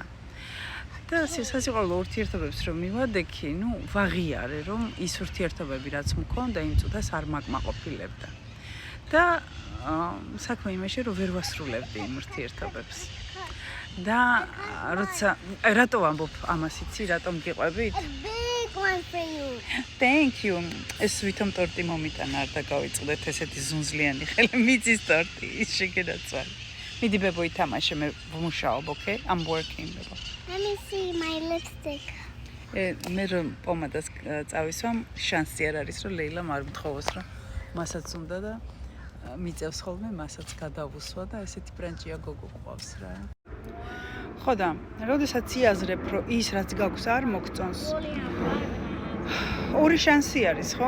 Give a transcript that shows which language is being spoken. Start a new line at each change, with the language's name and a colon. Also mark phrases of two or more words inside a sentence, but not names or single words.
Georgian: და სასიყვარულო ურთიერთობებს რომ მივადექი, ვაღიარე, რომ ის ურთიერთობები რაც მქონდა იმ წუთას არ მაკმაყოფილებდა. და საქმე იმაში, რომ ვერ ვასრულებდი იმ ურთიერთობებს. და როცა რატო ვამბობ ამას იცი, რატომ გიყვებით?
English: One for you. Thank you.
Georgian: ეს ვითომ ტორტი მომიტანა არ დაგავიწყდეთ ესეთი ზუნზლიანი ხელი მიწის ტორტი ის შეგედაცვალე. მიდი ბებო ითამაშე მე ვმუშაობ,
English: okay? I'm working ბებო. Let me see my lipstick.
Georgian: მე რომ პომადას წავისვამ შანსი არ არის რომ ლეილამ არ მთხოვოს რომ მასაც უნდა და მიწევს ხოლმე მასაც გადავუსვა და ესეთი ბრანჭია გოგო ყავს რა. ხო და როდესაც იაზრებ რომ ის რაც გაქვს არ მოგწონს ორი შანსი არის ხო?